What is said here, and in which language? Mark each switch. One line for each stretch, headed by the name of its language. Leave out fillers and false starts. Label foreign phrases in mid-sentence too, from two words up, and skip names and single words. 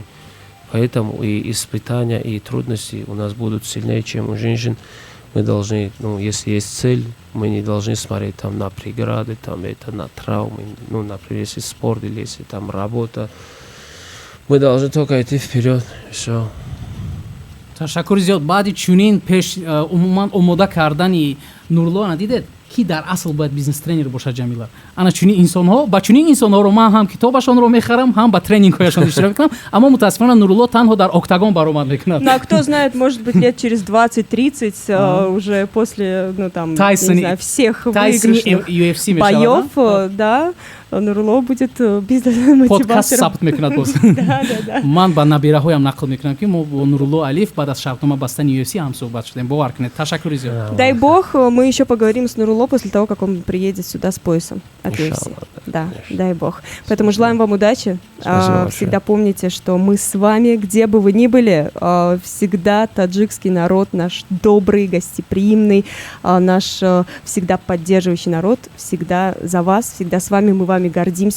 Russian: Поэтому и испытания, и трудности у нас будут сильнее, чем у женщин. Мы должны, если есть цель, мы не должны смотреть там на преграды, там это на травмы, например, если спорт или если там работа. Мы должны только идти вперед, все.
Tajik: Ташаккури зиёд. Баъди чунин пеш умуман омода кардани Нурлло ана дидед ки дар асл бояд
Russian: бизнес тренер
Tajik: бошад Ҷамила. Ана чунин инсонҳо, ба чунин инсонҳоро ман ҳам китобашонро мехарам, ҳам ба тренингҳояшон иштирок мекунам, аммо мутаассифона Нурлло танҳо дар октагон баромад мекунад.
Russian: Ну, а кто знает, может быть, лет через 20-30, уже после, Тайсон, не знаю, всех Тайсон выигрышных UFC боев, да, Нурлло будет бизнес-мотиватором.
Tajik: подкаст сабт мекунад боз.
Russian: Да.
Tajik: Ман ба набираҳоям нақл мекунам ки мо бо Нурлло Алиев баъд аз шартнома бастани UFC ҳам суҳбат шудем. Бовар кунед. Ташаккури зиёд.
Russian: Дай бог, мы еще поговорим с Нурлло после того, как он приедет сюда с поясом от UFC. Да, дай бог. Поэтому желаем вам удачи. Всегда помните, что мы с вами, где бы вы ни были, всегда таджикский народ, наш добрый, гостеприимный, наш всегда поддерживающий народ, всегда за вас, всегда с вами, мы вами гордимся.